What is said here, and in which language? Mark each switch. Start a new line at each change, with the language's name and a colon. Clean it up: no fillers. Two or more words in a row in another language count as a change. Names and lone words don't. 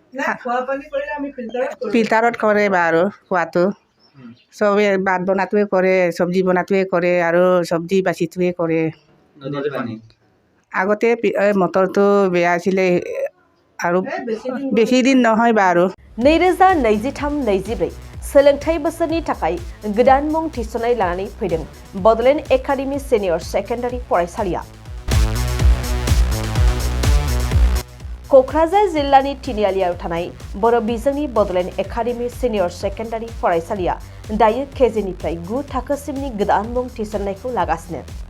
Assamese: ফিল্টাৰত কৰে বাৰু খোৱাটো, চবে ভাত বনাটোৱে কৰে, চব্জি বনাটোৱে কৰে আৰু চব্জি বাচিটোৱে কৰে। আগতে মটৰটো বেয়া আছিলে আৰু বেছি দিন নহয় বাৰু।
Bodo: 2023-24 सोलोंथाइ बोसोरनि थाखाय गोदान मुं थिसननाय लानानै फैदों बड'लेण्ड एकाडेमि सिनियर सेकेन्डारि फरायसालिया। क'क्राझार जिल्लानि तिनिआलियाव थानाय बर' बिजोंनि बड'लेण्ड एकाडेमि सिनियर सेकेन्डारि फरायसालिया दायो केजिनिफ्राय 9 थाखोसिमनि गोदान मुं थिसननायखौ लागासिनो।